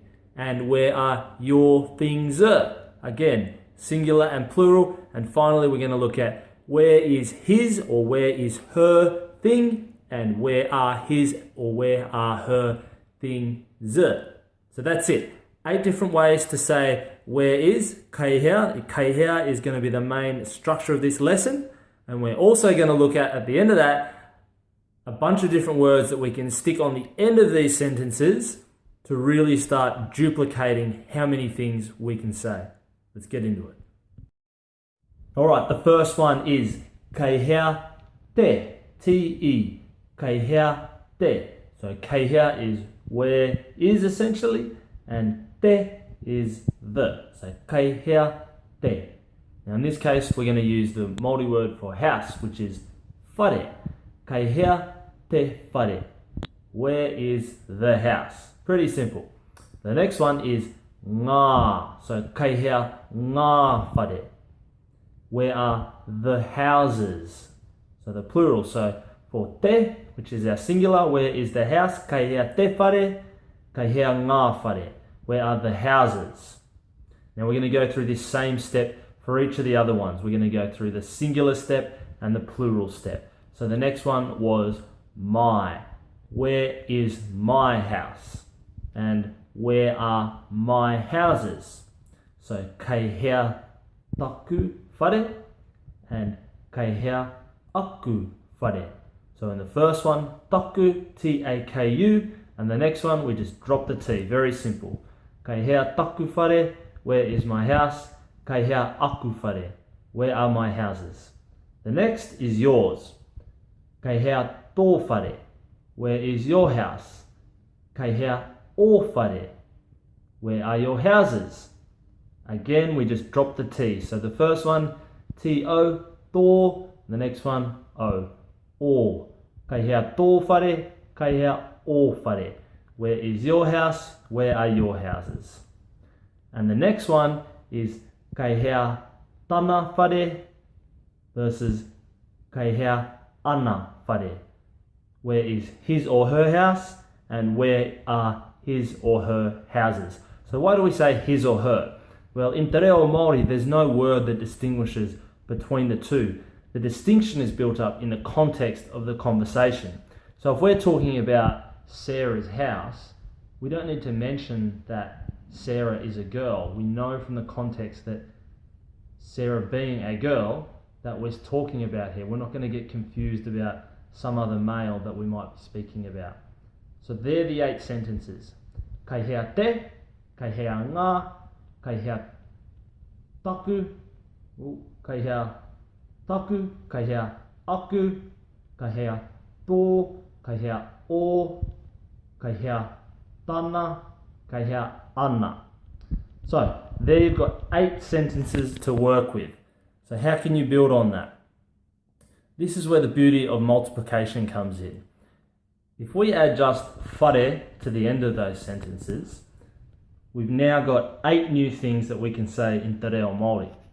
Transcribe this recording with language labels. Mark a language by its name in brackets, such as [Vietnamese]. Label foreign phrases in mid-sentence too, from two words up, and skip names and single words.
[English] And where are your things? Again, singular and plural. And finally, we're going to look at where is his or where is her thing? And where are his or where are her things? So that's it. 8 different ways to say where is. [Māori] Kei hea. Kei hea [English] is going to be the main structure of this lesson. And we're also going to look at the end of that, a bunch of different words that we can stick on the end of these sentences to really start duplicating how many things we can say. Let's get into it. All right, the first one is [Māori] kei hea te, [English] T-E, [Māori] kei hea te. [English] So [Māori] kei hea [English] is where is essentially, and te is the. [Māori] So kei hea te. [English] Now in this case, we're going to use the Māori word for house, which is whare. [Māori] Kei hea te whare. [English] Where is the house? Pretty simple. The next one is ngā. So [Māori] kei hea ngā whare. [English] Where are the houses? So the plural. So for te, which is our singular, where is the house? [Māori] Kei hea te whare. Kei hea ngā whare. [English] Where are the houses? Now we're going to go through this same step for each of the other ones. We're going to go through the singular step and the plural step. So the next one was my. Where is my house? And where are my houses? [Māori] So kei hea taku whare and kei hea aku whare. [English] So in the first one, taku, T-A-K-U, and the next one we just drop the T. Very simple. [Māori] Kei hea taku whare, [English] where is my house? [Māori] Kei hea aku whare, [English] where are my houses? The next is yours. [Māori] Kei hea tō whare, [English] where is your house? [Māori] Kei hea ō whare, [English] where are your houses? Again, we just drop the T. So the first one, T-O, tō, the next one, O, ō. [Māori] Kei hea tō whare, kei hea ō whare. [English] Where is your house? Where are your houses? And the next one is [Māori] kei hea tana whare [English] versus [Māori] kei hea ana whare. [English] Where is his or her house and where are his or her houses? So why do we say his or her? Well, in [Māori] Te Reo Māori, [English] there's no word that distinguishes between the two. The distinction is built up in the context of the conversation. So if we're talking about Sarah's house, we don't need to mention that Sarah is a girl. We know from the context that Sarah being a girl that we're talking about here. We're not going to get confused about some other male that we might be speaking about. So they're the 8 sentences. [Māori] Kei hea te, kei hea ngā, kei hea taku, kei hea taku, kei hea aku, kei hea tō, kei hea ō, kei hea tana, kei hea ana. [English] So there you've got 8 sentences to work with. So how can you build on that? This is where the beauty of multiplication comes in. If we add just whare to the end of those sentences, we've now got 8 new things that we can say in [Māori] Te Reo Māori.